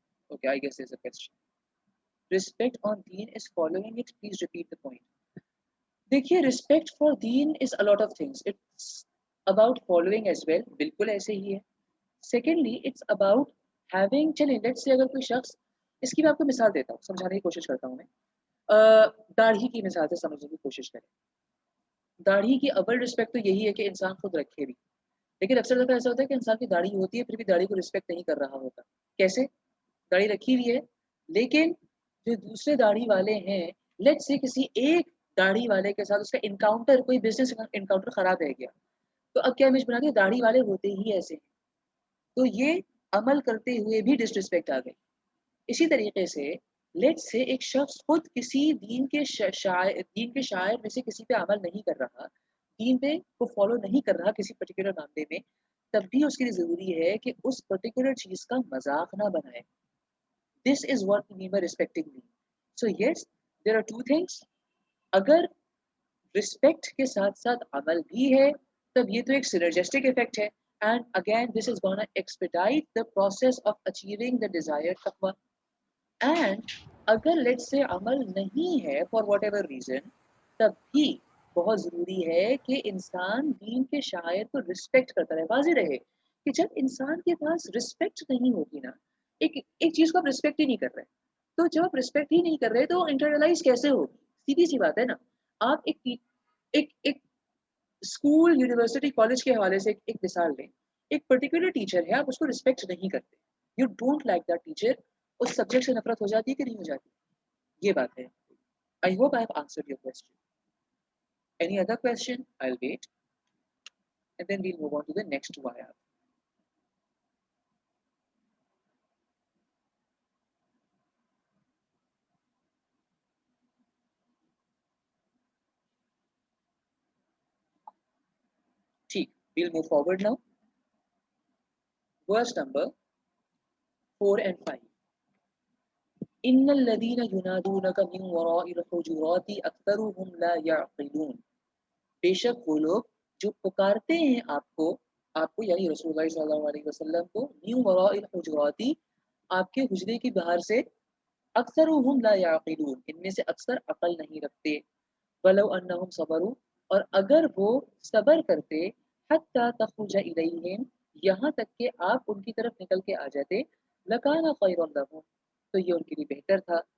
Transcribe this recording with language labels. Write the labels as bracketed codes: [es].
[en] Okay, I guess there's a question. Respect on deen is following it. Please repeat the point. [ur] دیکھیے [en] respect for deen is a lot of things. It's about following as well. [ur] بالکل ایسے ہی ہے. [en] Secondly, it's about having. [ur] چلیں [en] let's say [ur] اگر کوئی شخص، اس کی میں آپ کو مثال دیتا ہوں، سمجھانے کی کوشش کرتا ہوں میں. داڑھی کی مثال سے سمجھنے کی کوشش کریں. داڑھی کی اول رسپیکٹ تو یہی ہے کہ انسان خود رکھے بھی، لیکن اکثر دفعہ ایسا ہوتا ہے کہ انسان کی داڑھی ہوتی ہے پھر بھی داڑھی کو رسپیکٹ نہیں کر رہا ہوتا. کیسے؟ داڑھی رکھی ہوئی ہے لیکن جو دوسرے داڑھی والے ہیں، [en] let's say [ur] کسی ایک داڑھی والے کے ساتھ اس کا انکاؤنٹر، کوئی بزنس انکاؤنٹر خراب رہ گیا، تو اب کیا امیج بنا دی؟ داڑھی والے ہوتے ہی ایسے ہیں. تو یہ عمل کرتے ہوئے بھی ڈس رسپیکٹ آ گئی. اسی طریقے سے [en] let's say [ur] ایک شخص خود کسی دین کے شاعر میں سے کسی پہ عمل نہیں کر رہا، دین پہ کو فالو نہیں کر رہا کسی پرٹیکولر معاملے میں، تب بھی اس کے لیے ضروری ہے کہ اس پرٹیکولر چیز کا مذاق نہ بنائے. [en] This is what we mean by respecting me. So yes, there are two things. [ur] اگر رسپیکٹ کے ساتھ ساتھ عمل بھی ہے تب یہ تو ایک سینرجسٹک افیکٹ ہے. [en] And again, this is gonna expedite the process of achieving the desired taqwa. And [ur] اگر [en] let's say [ur] عمل نہیں ہے [en] for whatever reason, [ur] تب بھی بہت ضروری ہے کہ انسان دین کے شاعر کو رسپیکٹ کرتا رہے. واضح رہے کہ جب انسان کے پاس رسپیکٹ نہیں ہوگی نا، ایک چیز کو آپ رسپیکٹ ہی نہیں کر رہے، تو جب آپ رسپیکٹ ہی نہیں کر رہے تو انٹرنلائز کیسے ہوگی؟ سیدھی سی بات ہے نا. آپ ایک اسکول، یونیورسٹی، کالج کے حوالے سے ایک مثال لیں. ایک پرٹیکولر ٹیچر ہے، آپ اس کو رسپیکٹ نہیں کرتے، [en] you don't like that teacher, [ur] اس subject سے نفرت ہو جاتی ہے کہ نہیں ہو جاتی؟ یہ بات ہے. [en] I hope I have answered your question. Any other question? I'll wait. And then we'll move on to the next wire. [ur] ٹھیک، [en] we'll move forward now. Verse number 4 and 5. [ar] ان الذين ينادونك من وراء الحجرات اكثرهم لا يعقلون. [ur] بے شک وہ لوگ جو پکارتے ہیں آپ کو یعنی رسول اللہ صلی اللہ علیہ وسلم کو، [ar] من وراء الحجرات، [ur] آپ کے حجرے کی باہر سے، [ar] اکثرهم لا يعقلون، [ur] ان میں سے اکثر عقل نہیں رکھتے. [ar] ولو انهم صبروا، [ur] اور اگر وہ صبر کرتے، [ar] حتى تخرج الیہم، [ur] یہاں تک کہ آپ ان کی طرف نکل کے آ جاتے، [ar] لکان خیر لهم، [ur] تو یہ ان کے لیے بہتر تھا.